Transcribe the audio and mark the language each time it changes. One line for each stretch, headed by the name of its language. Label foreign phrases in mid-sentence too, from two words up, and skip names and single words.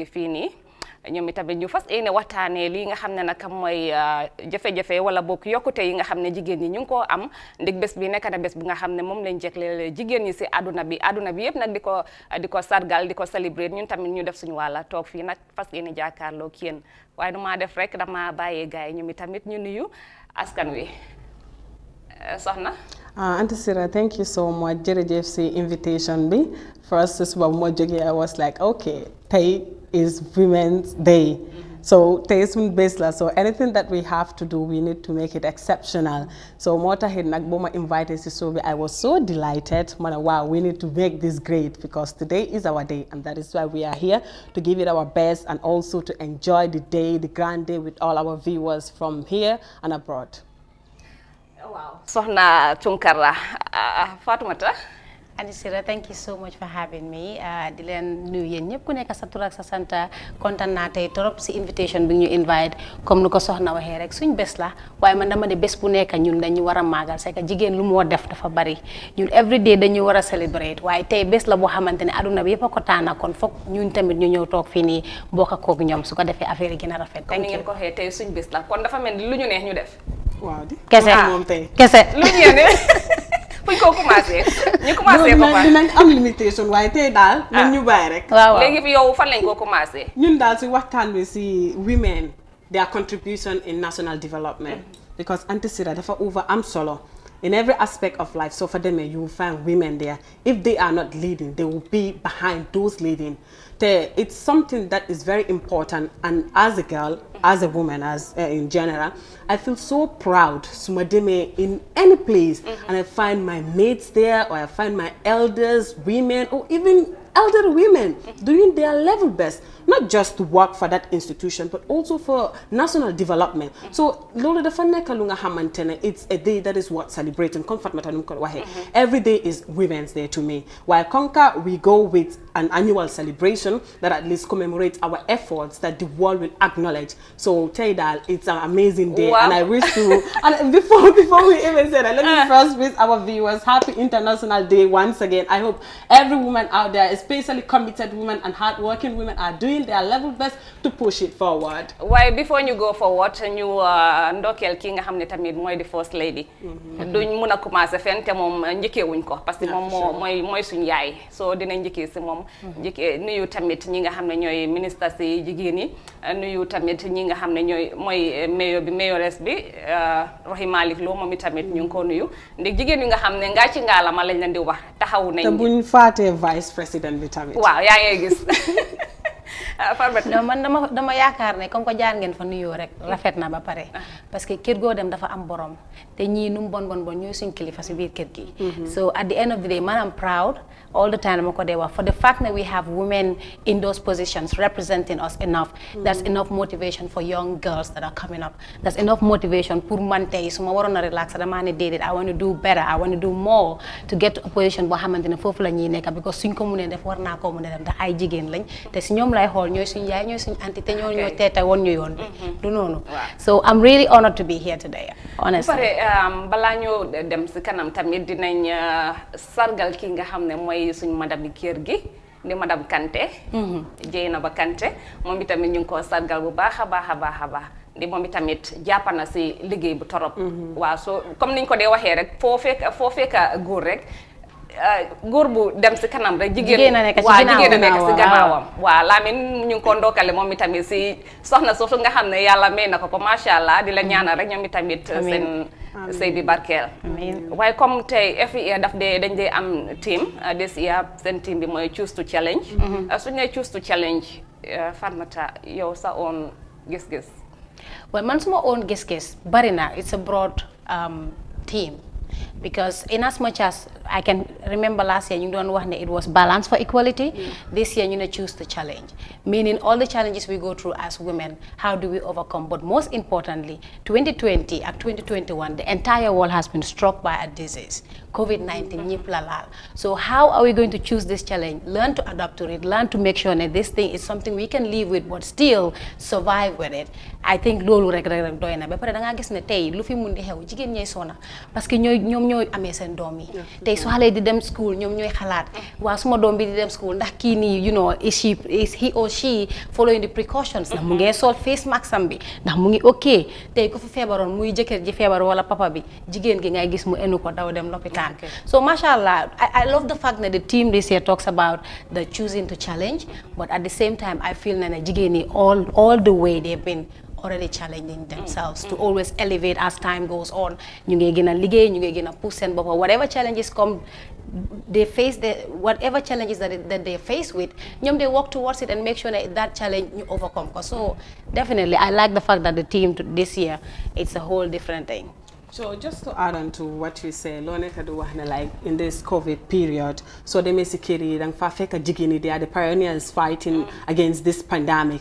Wolof: fii nii ñoom itamit ñu fas yéene waxtaanee lii nga xam ne nag mooy jafe-jafe wala boog yokkute yi nga xam ne jigéen ñi ñu ngi koo am ndig bés bi nekk na bés bu nga xam ne moom lañ jegleel jigéen ñi si àdduna bi yëpp nag di ko sargal di ko célébrer ñun tamit ñu def suñu wàlla toog fii nag fas yéene jàkkaarloo ak yéen waaye du maa def rek dama bàyyee gars yi ñoom itamit ñu nuyu askan wi soxna.
English: Auntie Sira, thank you so much.
Wolof: Jërëjëf si invitation bi.
English: First,
Wolof: suba bu ma jógee
English: I was like, okay, tey is Women's Day.
Wolof: So tey suñu bés la,
English: so anything that we have to do, we need to make it exceptional.
Wolof: So moo taxit nag boo ma invited si show bi,
English: I was so delighted.
Wolof: Ma ne
English: wow, we need to make this great because today is our day and that is why we are here to give it our best and also to enjoy the day, the grand day with all our viewers from here and abroad. Wow. Soxna Tunkara Fatoumata. Auntie Sira, thank you so much for having me.
Wolof: Di leen nuyu yéen ñëpp ku nekk sa tur ak sa sant kontaan naa tey trop si invitation bi ñu invite comme nu ko soxna waxee rek suñ bés la waaye man dama ne bés bu nekk ñun dañu war a màggal
French: c'est que
Wolof: jigéen lu moo def dafa bari ñun
English: every day
Wolof: dañu war a celebrate waaye tey bés la boo xamante ne aduna bi yëpp a ko taana kon foog ñun tamit ñu ñëw toog fii nii bokk ak koog ñoom su ko defee affaire yi gën a rafet. comme ni ngeen ko waxee tey suñ bés la kon dafa mel ni lu ñu neex ñu def. waaw di kese moom tey kese lu ñu ne fuñ ko commencé ñu commencé ko fa dinañ am limitation waaye tey daal nañ ñu bàyyi rek. waaw léegi fi yow fan lañ ko commencé. ñun daal si waxtaan bi si
English: women their contribution in national development because Auntie Sira
Wolof: dafa over am solo
English: in every aspect of life. So for them you will find women there. If they are not leading, they will be behind those leading. It's something that is very important, and as a girl, as a woman, as in general, I feel so proud sumademe in any place and I find my mates there or I find my elders, women or even elderly women doing their level best, not just to work for that institution but also for national development. So
Wolof: lolu dafa nekk lu nga xamantene
English: it's a day that is worth celebrating. Comfort
Wolof: matanum ko waxe
English: every day is Women's Day to me. While Conca we go with an annual celebration that at least commemorates our efforts that the world will acknowledge. So Taydal, it's an amazing day. Wow. And I wish to and before we even say that, let me first wish our viewers happy International Day once again. I hope every woman out there, especially committed women and hardworking women, are doing their level best to push it forward. Why before you go forward
Wolof: ñu ndokkeel ki nga xam ne tamit mooy di
English: first lady.
Wolof: duñ mun a commencer fenn te moom njëkkee wuñ ko parce que moom mooy suñu yaay so dinañ njëkkee si moom. njëkkee nuyu tamit ñi nga xam ne ñooy ministre si jigéen yi nuyu tamit ñi nga xam ne mooy mayor bi mayoress bi Rohey Malick Lowe moom tamit ñu ngi ko nuyu ndi jigéen yi nga xam ne ngaa ci ngaalama lañ leen di wax taxawu nañ. te buñ faatee vice président bi tamit. waaw yaa ngi gis. non man dama yaakaar ne comme ko jaar ngeen fa nuyoo rek rafet na ba pare parce que kër goo dem dafa am borom te ñii nu mu bon ñooy suñ kilifa si biir kër gi.
English: So at the end of the day man I'm proud all the time
Wolof: dama ko dee wax
English: for the fact that we have women in those positions representing us enough. That's enough motivation for young girls that are coming up. That's enough motivation
Wolof: pour man tey su ma waroon a relax damaa ne déedéet
English: I want to do better, I want to do more to get to a position
Wolof: boo xamante ne foofu la ñuy nekk because suñ ko mënee def war naa ko mën a def ndax ay jigéen lañ te si ñoom lay xool ñooy suñu yaay ñooy suñu anti te ñoo teeta woon ñu yoon bi du noonu.
English: So I'm really honored to be here today honestly.
Wolof: bu pare balaa ñoo dem si kanam tamit dinañ sargal ki nga xam ne mooy suñu madame kër gi di madame Kanté. Jeynaba Kanté moom itamit ñu ngi ko sargal bu baax a baax a baax a baax di moom itamit jàpp na si liggéey bu torop. waaw so comme niñ ko dee waxee rek foo fekk góor rek. góor bu dem si kanam rek jigéen a nekk si gannaawam waaw Lamine ñu ngi ko ndokkale moom itamit si soxna soosu nga xam ne yàlla may na ko macha allah di la ñaanal rek ñoom itamit seen sëy bi barkeel waaye comme tey
English: every year
Wolof: dañ dee am team
English: this year
Wolof: seen team bi mooy
English: choose to challenge
Wolof: suñu ne
English: choose to challenge
Wolof: Fatmata yow sa own gis-gis Well, man suma own gis-gis bari na,
English: it's a broad theme. Because in as much as I can remember last year, it was balance for equality. This year, choose the challenge. Meaning all the challenges we go through as women, how do we overcome? But most importantly, 2020 and 2021, the entire world has been struck by a disease, COVID-19. So how are we going to choose this challenge? Learn to adapt to it, learn to make sure that this thing is something we can live with, but still survive with it. I think
Wolof: lolu rek doy na. Ba pare da nga gis ne tay lu fi mundi xew jigen ñay sona parce que ñom ñoy amé sen doom yi tay su xalé di dem school ñom ñoy xalaat wa suma doom bi di dem school ndax ki ni
English: is he or she following the precautions
Wolof: ndax mu ngi sol
English: face mask
Wolof: am bi ndax mu ngi okay tay ko fi febaron muy jëkër ji febar wala papa bi jigen gi ngay gis mu enu ko daw dem l'hôpital.
English: So mashallah, I love the fact that the team this year talks about the choosing to challenge, but at the same time I feel that
Wolof: jigen ni
English: all the way they've been already challenging themselves to always elevate as time goes on.
Wolof: Ñu ngi gëna liggéey, ñu ngi gëna push seen boppa,
English: whatever challenges come, they face whatever challenges that they face with, they work towards it and make sure that challenge you overcome. So definitely I like the fact that the team this year, it's a whole different thing. So just to add on to what you say, like in this COVID period, so they may security and they are the pioneers fighting against this pandemic.